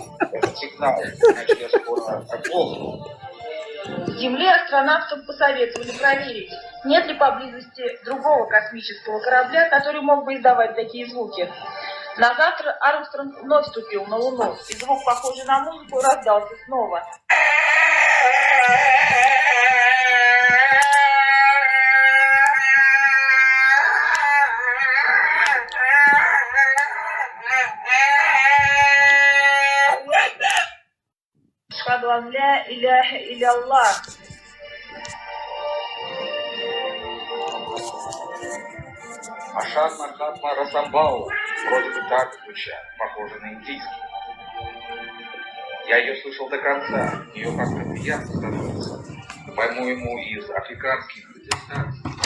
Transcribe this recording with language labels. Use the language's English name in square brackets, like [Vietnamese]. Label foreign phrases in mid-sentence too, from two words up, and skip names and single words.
[Russian] Это сигнал, иначе я скоро оглохну. Земле астронавтам посоветовали проверить, нет ли поблизости другого космического корабля, который мог бы издавать такие звуки. На завтра Армстронг вновь ступил на Луну, и звук, похожий на музыку, раздался снова. [Arabic] أشهد أن لا إله إلا الله. Ашад Махатма Расамбау. [Russian] Вроде бы так звучат, похоже на индийский. Я ее слышал до конца, ее как-то приятно становится. По-моему, из африканских радиостанций.